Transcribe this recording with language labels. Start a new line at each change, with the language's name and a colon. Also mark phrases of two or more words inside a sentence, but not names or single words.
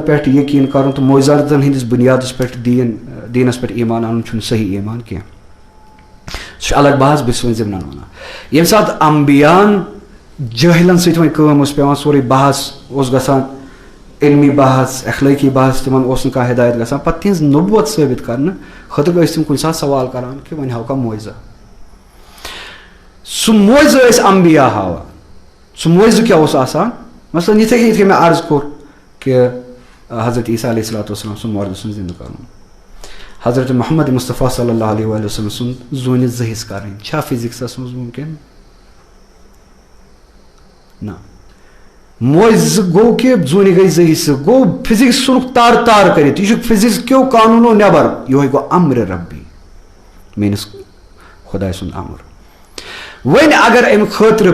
Kashmiri: پٮ۪ٹھ یقیٖن کرُن تہٕ معجزاتن ہٕنٛدِس بُنیادس پٮ۪ٹھ دیٖنس پٮ۪ٹھ ایٖمان اَنُن چھُنہٕ صحیح ایٖمان کینٛہہ سُہ چھُ الگ بحث بہٕ چھُس وۄنۍ ضِمنن وَنان ییٚمہِ ساتہٕ انبیاہن جٲہلن سۭتۍ وۄنۍ کٲم ٲس پیٚوان سورُے بحث اوس گژھان علمی بحث اخلٲقی بحث تِمن اوس نہٕ کانٛہہ ہدایت گژھان پتہٕ تِہنٛز نبوت ثٲبت کرنہٕ خٲطرٕ ٲسۍ تِم کُنہِ ساتہٕ سوال کران کہِ وۄنۍ ہاو کانٛہہ معجزہ سُہ معجزٕ ٲسۍ انبیا ہاوان سُہ معجزٕ کیاہ اوس آسان مثلاً یِتھٕے کٔنۍ مےٚ عرض کوٚر کہِ حضرت عیسیٰ
Arabic: علیہ الصلوۃ والسلام
Kashmiri: سُنٛد مردٕ سُنٛد زندٕ کرُن حضرت محمد مصطفیٰ
Arabic: صلی اللہ علیہ وسلم
Kashmiri: سُنٛد زوٗنہِ زٕ حِصہٕ کرٕنۍ چھا فِزِکسس منٛز مُمکِن نہ معجزٕ گوٚو کہِ زوٗنہِ گٔے زٕ حِصہٕ گوٚو فِزِکس ژھُنُکھ تارٕ تارٕ کٔرِتھ یہِ چھُ فِزِکس کیو قانوٗنو نٮ۪بر یِہوے گوٚو امرِ ربی میٲنِس خۄداے سُنٛد امر وۄنۍ اگر امہِ خٲطرٕ